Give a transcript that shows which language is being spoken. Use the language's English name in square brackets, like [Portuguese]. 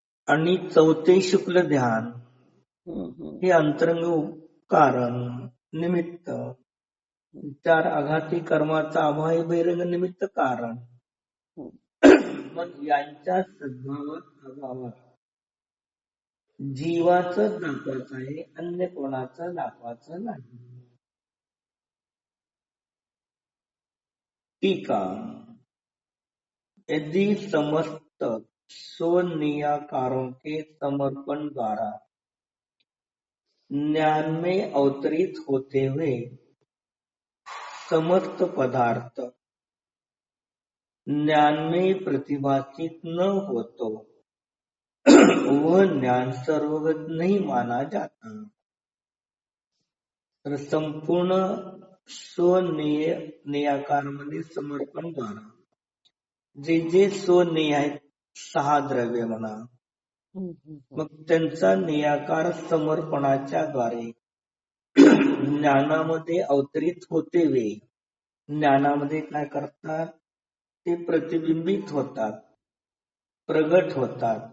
[Marathi] आणि चौथे शुक्ल ध्यान हे अंतरंग कारण निमित्त, 4 आघाती कर्माचा अभाव हे बहिरंग निमित्त कारण. मग यांच्या सद्भावात अभावात जीवाचं दाखवायचं आहे, अन्य कोणाचं दाखवायचं नाही. [Hindi] टीका यदि समस्त स्वनियाकारों के समर्पण द्वारा ज्ञान में अवतरित होते हुए समस्त पदार्थ ज्ञान में प्रतिभाषित न हो तो वह ज्ञान सर्वगत नहीं माना जाता। [Marathi] तर संपूर्ण स्वनियाकारामध्ये समर्पण द्वारा जे जे स्वनिय आहेत 6 द्रव्य म्हणा, मग त्यांचा नियाकार समर्पणाच्या द्वारे ज्ञानामध्ये अवतरित होते वेळी ज्ञानामध्ये काय करतात, ते प्रतिबिंबित होतात, प्रगट होतात।